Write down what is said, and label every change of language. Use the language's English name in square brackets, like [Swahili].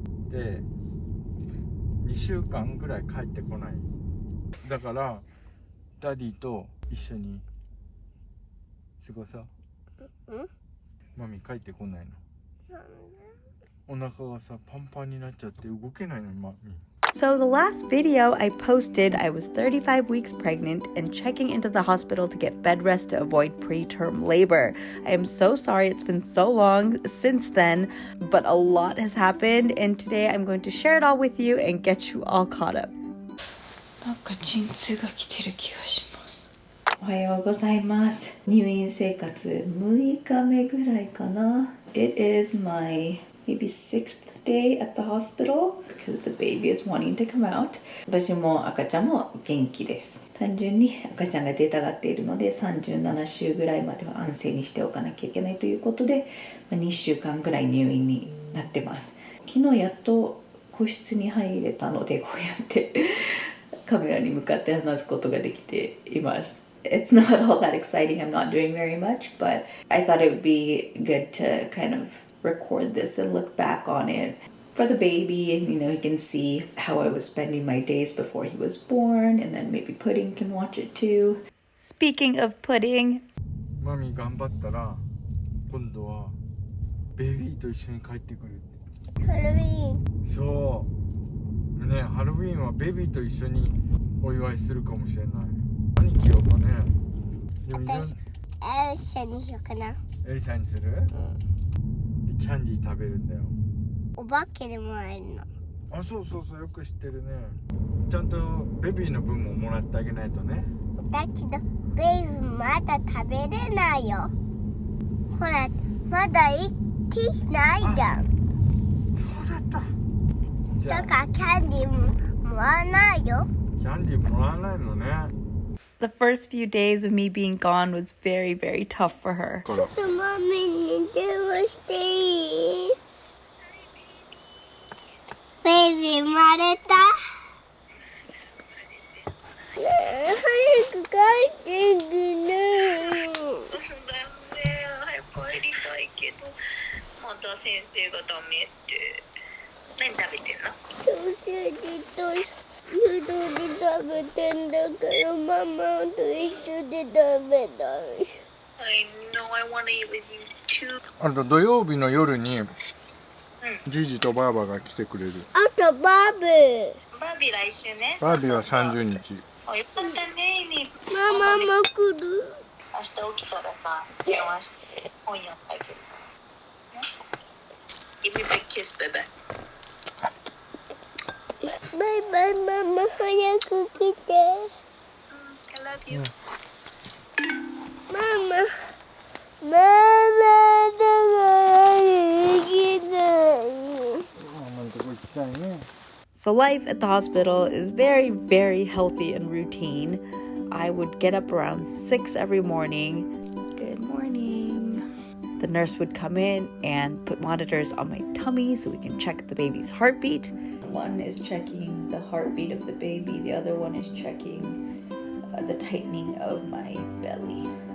[Japanese] で、2週間ぐらい帰ってこない。だからダディと一緒に過ごそう。マミ帰ってこないの。お腹がさパンパンになっちゃって動けないのマミ。 [English] So the last video I posted, I was 35 weeks pregnant and checking into the hospital to get bed rest to avoid preterm labor. I am so sorry it's been so long since then, but a lot has happened, and today I'm going to share it all with you and get you all caught up. [Japanese] なんか陣痛が来てる気がします。おはようございます。入院生活6日目ぐらいかな。 [English] It is my maybe 6th day at the hospital because the baby is wanting to come out. [Japanese] 私も赤ちゃんも元気です。単純に赤ちゃんが出たがっているので37週ぐらいまでは安静にしておかなきゃいけないということで、2週間ぐらい入院になってます。昨日やっと個室に入れたので、こうやってカメラに向かって話すことができています。 [English] It's not all that exciting. I'm not doing very much, but I thought it would be good to kind of record this and look back on it for the baby, and he can see how I was spending my days before he was born, and then maybe Pudding can watch it too. Speaking of Pudding, [Japanese] マミ頑張ったら今度はベビーと一緒に帰ってくる。ハロウィン。そうね、ハロウィンはベビーと一緒にお祝いするかもしれない。何着ようかね。でも私エルシャにしようかな。エリさんにする？キャンディー食べるんだよ。お化けでもらえるの。あ、そうよく知ってるね。ちゃんとベビーの分ももらってあげないとね。だけどベイビーまだ食べれないよ。ほらまだ一気しないじゃん。そうだった。じゃあだからキャンディーもらわないよ。キャンディーもらわないのね。 [English] the first few days of me being gone was very, very tough for her. [Japanese] ちょっとマミに電話していい？ベイビー生まれた？ねえ早く帰ってくれ。そうだよね、早く帰りたいけどまた先生がダメって。何食べてんの？ソーセージとうどんで食べてんだからママと一緒で食べたい。 [English] I know I wanna eat with you too. [Japanese] あと土曜日の夜にジジとバーバが来てくれる。あとバービー。バービー来週ね。バービーは30日。あ、よかったね。ママも来る。明日起きたらさ、電話して本読んであげるから。 [English] Give me a big kiss, baby. [Japanese] バイバイママ早く来て。 [English] I love you. [Japanese] ママだから行きたい。ママのとこ行きたいね。 [English] So life at the hospital is very, very healthy and routine. I would get up around 6 every morning. Good morning. The nurse would come in and put monitors on my tummy so we can check the baby's heartbeat. One is checking the heartbeat of the baby. The other one is checking the tightening of my belly.